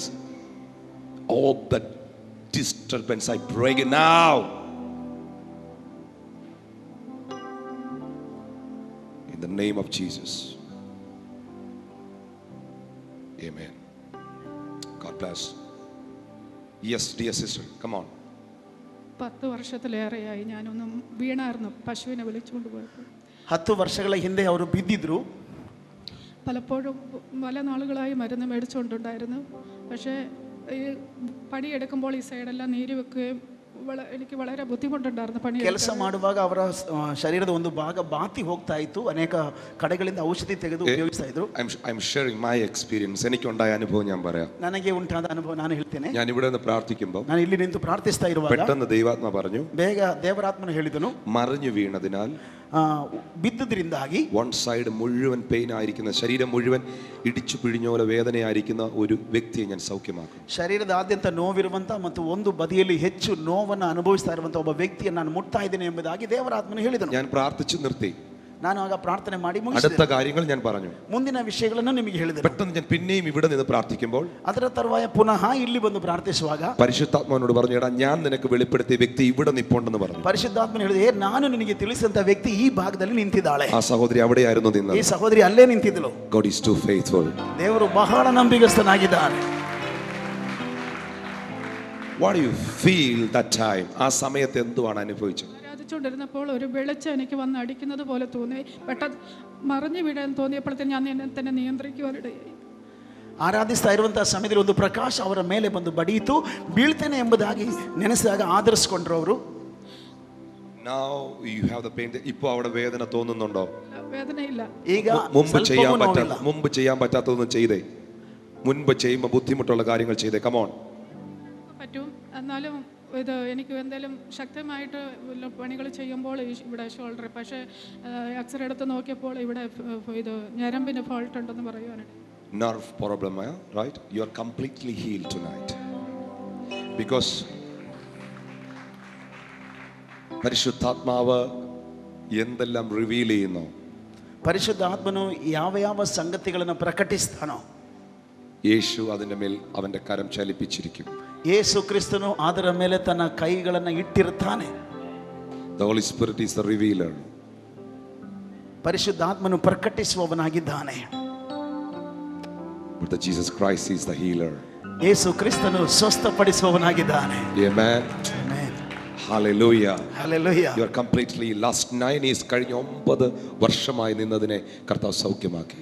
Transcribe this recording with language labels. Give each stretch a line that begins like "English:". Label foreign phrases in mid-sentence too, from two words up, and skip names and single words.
English: All that disturbance, I break it now. In the name of Jesus. Amen. God bless. Yes, dear sister, come on.
Malayalam: 10 വർഷത്തിലേറെയായി ഞാനൊന്നും വീണായിരുന്നു പശുവിനെ വിളിച്ചുകൊണ്ട് പോയപ്പോൾ.
Kannada: 10 ವರ್ಷಗಳ ಹಿಂದೆ ಅವರು ಬಿದ್ದಿದ್ರು.
Malayalam: പലപ്പോഴും പല നാളുകളായി മരുന്ന് മേടിച്ചുകൊണ്ടുണ്ടായിരുന്നു. പക്ഷേ ഈ പണിയെടുക്കുമ്പോൾ ഈ സൈഡെല്ലാം നീര് വെക്കുകയും എനിക്ക് വളരെ ബുദ്ധിമുട്ടുണ്ടായിരുന്നു.
Kannada: ಕೆಲಸ ಮಾಡುವಾಗ ಅವರ ಶರೀರದ ಒಂದು ಭಾಗ ಬಾತಿ ಹೋಗ್ತಾ ಇತ್ತು. ಅನೇಕ ಕಡೆಗಳಿಂದ ಔಷಧಿ ತೆಗೆದು ಉಪಯೋಗಿಸ್ತಾ ಇದ್ರು.
English: I'm sharing my experience.
Malayalam: എനിക്കുണ്ടായ അനുഭവം ഞാൻ പറയാം.
Kannada: ನನಗೆ ಉಂಟಾದ ಅನುಭವ ನಾನು ಹೇಳ್ತೇನೆ.
Malayalam: ഞാൻ ഇവിടെ നിന്ന് പ്രാർത്ഥിക്കുമ്പോൾ
Kannada: ನಾನು ಇಲ್ಲಿ ನಿಂತು ಪ್ರಾರ್ಥಿಸ್ತಾ ಇರುವಾಗ
Malayalam: പെട്ടെന്ന് ദൈവാത്മ പറഞ്ഞു,
Kannada: ಬೇಗ ದೇವರಾತ್ಮನು ಹೇಳಿದನು,
Malayalam: മറിഞ്ഞു വീണതിനാൽ
Kannada: ಬಿದ್ದದ್ರಿಂದಾಗಿ
English: one side
Malayalam: മുഴുവൻ പെയിൻ ആയിരിക്കുന്ന, ശരീരം മുഴുവൻ ഇടിച്ചു പിഴിഞ്ഞ പോലെ വേദനയായിരിക്കുന്ന ഒരു വ്യക്തിയെ ഞാൻ സൗഖ്യമാക്കും.
Kannada: ಶರೀರದಾದ್ಯಂತ ನೋವಿರುವಂತ ಮತ್ತು ಒಂದು ಬದಿಯಲ್ಲಿ ಹೆಚ್ಚು ನೋವನ್ನು ಅನುಭವಿಸ್ತಾ ಇರುವಂತ ಒಬ್ಬ ವ್ಯಕ್ತಿಯನ್ನು ನಾನು ಮುಟ್ತಾ ಇದ್ದೇನೆ ಎಂಬುದಾಗಿ ದೇವರಾತ್ಮನು ಹೇಳಿದನು.
Malayalam: ഞാൻ പ്രാർത്ഥിച്ചു നിർത്തി.
Kannada: ನಾನು ಆಗ ಪ್ರಾರ್ಥನೆ ಮಾಡಿ
Malayalam: അടുത്ത
Kannada: ಮುಗಿಸಿದೆ.
Malayalam: കാര്യങ്ങൾ ഞാൻ പറഞ്ഞു.
Kannada: ಮುಂದಿನ ವಿಷಯಗಳನ್ನು ನಿಮಗೆ ಹೇಳಿದೆ.
Malayalam: പെട്ടെന്ന് ഞാൻ പിന്നെയും ഇവിടെ നിന്ന് പ്രാർത്ഥിക്കുമ്പോൾ
Kannada: ಅದರ ತರುವಾಯ ಪುನಃ ಇಲ್ಲಿ ಬಂದು ಪ್ರಾರ್ಥಿಸುವಾಗ
Malayalam: പരിശുദ്ധാത്മാവിനോട് പറഞ്ഞു, എടാ ഞാൻ നിനക്ക് വെളിപ്പെടുത്തിയ വ്യക്തി ഇവിടെ നിപ്പുണ്ടെന്ന് പറഞ്ഞു.
Kannada: ಪರಿಶುದ್ಧಾತ್ಮನು ಹೇಳಿದೆ, ನಾನು ನಿನಗೆ ತಿಳಿಸಿದಂತ ವ್ಯಕ್ತಿ ಈ ಭಾಗದಲ್ಲಿ ನಿಂತಿದ್ದಾಳೆ.
Malayalam: ആ സഹോദരി അവിടെയായിരുന്നു
Kannada: ಈ
Malayalam: നിന്നത്.
Kannada: ಸಹೋದರಿ ಅಲ್ಲೇ ನಿಂತಿದ್ದಳು.
English: God is too faithful.
Kannada: ದೇವರು ಬಹಳ ನಂಬಿಗಸ್ತನಾಗಿದ್ದಾನೆ.
English: What do you feel that time?
Malayalam: ആ സമയത്ത് എന്തുവാണ് അനുഭവിച്ചത്? ആരാധിച്ചുകൊണ്ടിരുന്നപ്പോൾ ഒരു വെളിച്ചം എനിക്ക് വന്ന് അടിക്കുന്നത് പോലെ തോന്നി. പെട്ടെന്ന് മറിഞ്ഞു വീഴാൻ തോന്നിയപ്പോഴത്തേന് ഞാൻ എന്നെ തന്നെ നിയന്ത്രിക്കുവാനിടയായി.
Kannada: ಆರಾಧಿಸ್ತಾ ಇರುವಂತಹ ಸಮಯದಲ್ಲಿ ಒಂದು ಪ್ರಕಾಶ ಅವರ ಮೇಲೆ ಬಂದು ಬಡಿಯಿತು. ಬೀಳ್ತೇನೆ ಎಂಬುದಾಗಿ ನೆನೆಸಿದಾಗ ಆಧರಿಸಿಕೊಂಡ್ರು ಅವರು.
English: Now you have the pain.
Malayalam: ഇപ്പോൾ അവിടെ വേദന തോന്നുന്നുണ്ടോ? വേദനയില്ല.
Kannada: ಈಗ
Malayalam: മുമ്പ് ചെയ്യാൻ
Kannada: ಸ್ವಲ್ಪವೂ ನೋವಿಲ್ಲ.
Malayalam: മുമ്പ് ചെയ്യാൻ പറ്റാത്തതൊന്നും ചെയ്തേ. മുൻപ് ചെയ്യുമ്പോൾ ബുദ്ധിമുട്ടുള്ള കാര്യങ്ങൾ ചെയ്തേ. കമോൺ. പറ്റും. എന്നാലും ഇത് എനിക്ക് എന്തെങ്കിലും ശക്തമായിട്ട് പണികൾ ചെയ്യുമ്പോൾ ഇവിടെ ഷോൾഡർ, പക്ഷേ എക്സ്റേ എടുത്ത് നോക്കിയപ്പോൾ ഇവിടെ ഇത് ഞരമ്പിന് ഫോൾട്ട് ഉണ്ടെന്ന് പറയുവാനായിട്ട്.
English: Nerve problem, right? You are completely healed tonight.
Malayalam: Because പരിശുദ്ധാത്മാവ് എന്തെല്ലാം റിവീൽ ചെയ്യുന്നു,
Kannada: ಪರಿಶುದ್ಧಾತ್ಮನು ಯಾವ ಯಾವ ಸಂಗತಿಗಳನ್ನು ಪ್ರಕಟಿಸ್ತಾನೋ
Malayalam: യേശു അതിൻ്റെ മേൽ അവൻ്റെ കരം ചലിപ്പിച്ചിരിക്കും.
Kannada: ಯೇಸು ಕ್ರಿಸ್ತನು ಅದರ ಮೇಲೆ ತನ್ನ ಕೈಗಳನ್ನು ಇಟ್ಟಿರುತ್ತಾನೆ.
English: The Holy Spirit is the revealer.
Kannada: ಪರಿಶುದ್ಧಾತ್ಮನು ಪ್ರಕಟಿಸುವವನಾಗಿದ್ದಾನೆ.
English: But the Jesus Christ is the healer.
Kannada: ಯೇಸು ಕ್ರಿಸ್ತನು ಸ್ವಸ್ಥಪಡಿಸುವವನಾಗಿದ್ದಾನೆ.
English: Amen. Amen. Hallelujah. Hallelujah. You are completely last 9 years
Malayalam: കഴിഞ്ഞ 9 വർഷമായി നിന്നതിനെ കർത്താവ് സൗഖ്യമാക്കി.